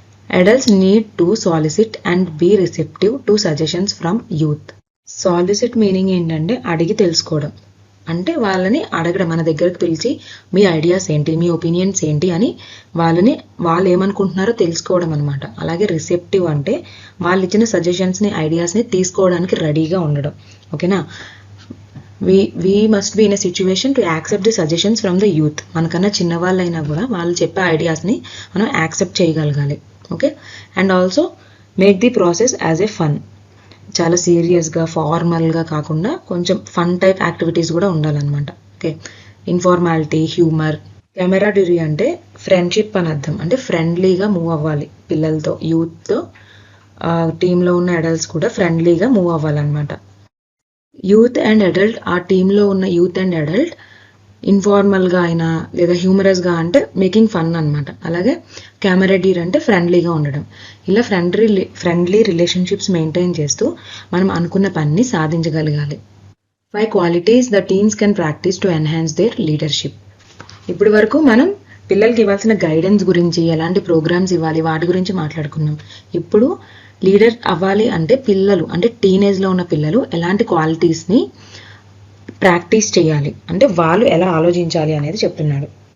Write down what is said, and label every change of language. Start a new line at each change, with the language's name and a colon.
English: Adults need to solicit and be receptive to suggestions from youth.
Telugu: Solicit meaning ఏంటంటే అడిగి తెలుసుకోవడం. అంటే వాళ్ళని అడగడం, మన దగ్గరకు పిలిచి మీ ఐడియాస్ ఏంటి, మీ ఒపీనియన్స్ ఏంటి అని వాళ్ళు ఏమనుకుంటున్నారో తెలుసుకోవడం అనమాట. అలాగే రిసెప్టివ్ అంటే వాళ్ళు ఇచ్చిన సజెషన్స్ని, ఐడియాస్ని తీసుకోవడానికి రెడీగా ఉండడం. ఓకేనా.
English: we must be in a situation to accept the suggestions from the youth.
Telugu: మనకన్నా చిన్నవాళ్ళైనా కూడా వాళ్ళు చెప్పే ఐడియాస్ని మనం యాక్సెప్ట్ చేయగలగాలి. Okay.
English: And also make the process as a fun.
Telugu: చాలా సీరియస్గా ఫార్మల్గా కాకుండా కొంచెం ఫన్ టైప్ యాక్టివిటీస్ కూడా ఉండాలన్నమాట. ఓకే. ఇన్ఫార్మాలిటీ, హ్యూమర్. కెమెరాడరీ అంటే ఫ్రెండ్షిప్ అని అర్థం. అంటే ఫ్రెండ్లీగా మూవ్ అవ్వాలి పిల్లలతో, యూత్తో. టీంలో ఉన్న అడల్ట్స్ కూడా ఫ్రెండ్లీగా మూవ్ అవ్వాలన్నమాట. యూత్ అండ్ అడల్ట్, ఆ టీంలో ఉన్న యూత్ అండ్ అడల్ట్ ఇన్ఫార్మల్గా అయినా లేదా హ్యూమరస్గా అంటే మేకింగ్ ఫన్ అనమాట. అలాగే కెమెరాడీర్ అంటే ఫ్రెండ్లీగా ఉండడం. ఇలా ఫ్రెండ్లీ రిలేషన్షిప్స్ మెయింటైన్ చేస్తూ మనం అనుకున్న పనిని సాధించగలగాలి.
English: 5 qualities the teens can practice to enhance their leadership.
Telugu: ఇప్పటి వరకు మనం పిల్లలకి ఇవ్వాల్సిన గైడెన్స్ గురించి, ఎలాంటి ప్రోగ్రామ్స్ ఇవ్వాలి వాటి గురించి మాట్లాడుకున్నాం. ఇప్పుడు లీడర్ అవ్వాలి అంటే పిల్లలు, అంటే టీనేజ్లో ఉన్న పిల్లలు ఎలాంటి క్వాలిటీస్ని ప్రాక్టీస్ చేయాలి, అంటే వాళ్ళు ఎలా ఆలోచించాలి అనేది చెప్తున్నాడు.